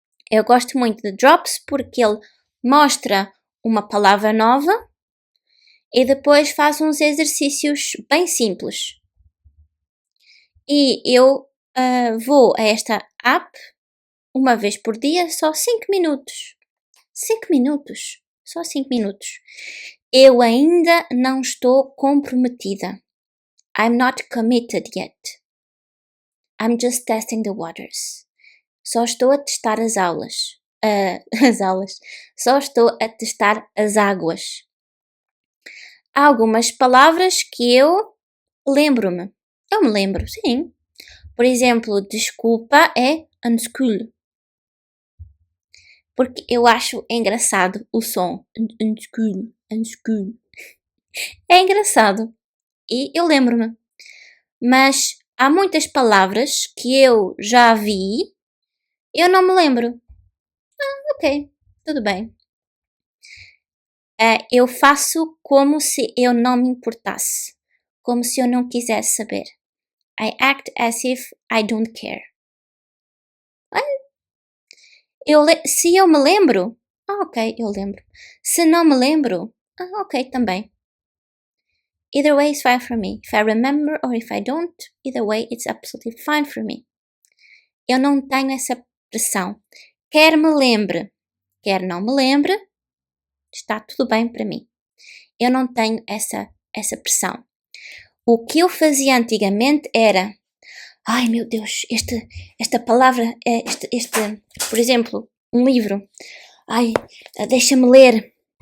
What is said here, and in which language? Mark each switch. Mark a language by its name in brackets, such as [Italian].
[Portuguese] Eu gosto muito de Drops porque ele mostra uma palavra nova e depois faz uns exercícios bem simples. E eu vou a esta app uma vez por dia, só 5 minutos. 5 minutos. Só 5 minutos. Eu ainda não estou comprometida. [English] I'm not committed yet. I'm just testing the waters. [Portuguese] Só estou a testar as aulas. As aulas. Só estou a testar as águas. Há algumas palavras que eu lembro-me. Eu me lembro, sim. Por exemplo, desculpa é undschool. Porque eu acho engraçado o som. Undschool, undschool. É engraçado. E eu lembro-me. Mas há muitas palavras que eu já vi, eu não me lembro. Ok, tudo bem. Eu faço como se eu não me importasse. Como se eu não quisesse saber. [English] I act as if I don't care. [Portuguese] Se eu me lembro, ok, eu lembro. Se não me lembro, ok, também. [English] Either way is fine for me. If I remember or if I don't, either way it's absolutely fine for me. [Portuguese] Eu não tenho essa pressão. Quer me lembre, quer não me lembre, está tudo bem para mim. Eu não tenho essa pressão. O que eu fazia antigamente era, ai meu Deus, esta palavra, por exemplo, um livro, ai, deixa-me ler.